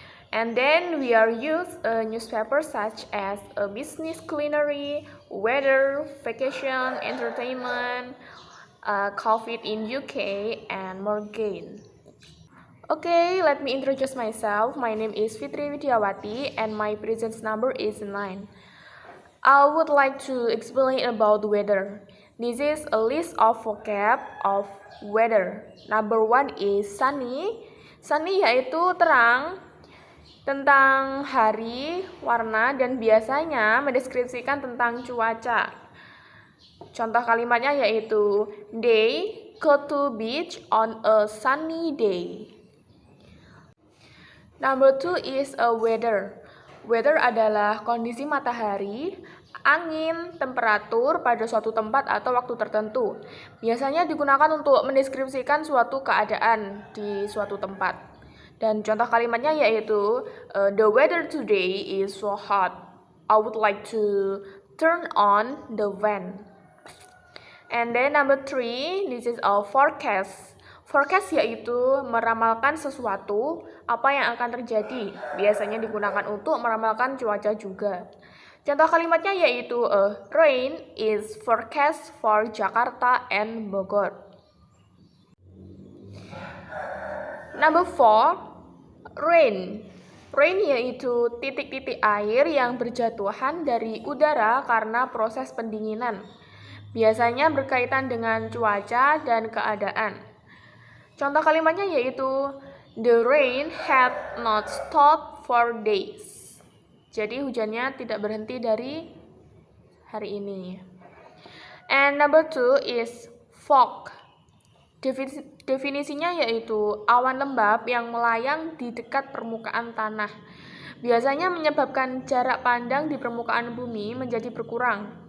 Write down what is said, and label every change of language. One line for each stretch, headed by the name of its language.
English: And then we are use a newspaper such as a business, culinary, weather, vacation, entertainment, COVID in UK, and more gain. Okay, let me introduce myself. My name is Fitri Widiawati and my presence number is 9. I would like to explain about weather. This is a list of vocab of weather. Number 1 is sunny.
Indonesian: Sunny yaitu terang, tentang hari, warna, dan biasanya mendeskripsikan tentang cuaca. Contoh kalimatnya yaitu
English: they go to beach on a sunny day. Number 2 is a weather.
Indonesian: Weather adalah kondisi matahari, angin, temperatur pada suatu tempat atau waktu tertentu. Biasanya digunakan untuk mendeskripsikan suatu keadaan di suatu tempat. Dan contoh kalimatnya yaitu
English: the weather today is so hot. I would like to turn on the fan. And then number 3, this is a forecast.
Indonesian: Forecast yaitu meramalkan sesuatu, apa yang akan terjadi. Biasanya digunakan untuk meramalkan cuaca juga. Contoh kalimatnya yaitu
English: rain is forecast for Jakarta and Bogor. Number 4, rain.
Indonesian: Rain yaitu titik-titik air yang berjatuhan dari udara karena proses pendinginan. Biasanya berkaitan dengan cuaca dan keadaan. Contoh kalimatnya yaitu
English: the rain had not stopped for days.
Indonesian: Jadi hujannya tidak berhenti dari hari ini.
English: And number 2 is fog.
Indonesian: Definisinya yaitu awan lembab yang melayang di dekat permukaan tanah. Biasanya menyebabkan jarak pandang di permukaan bumi menjadi berkurang.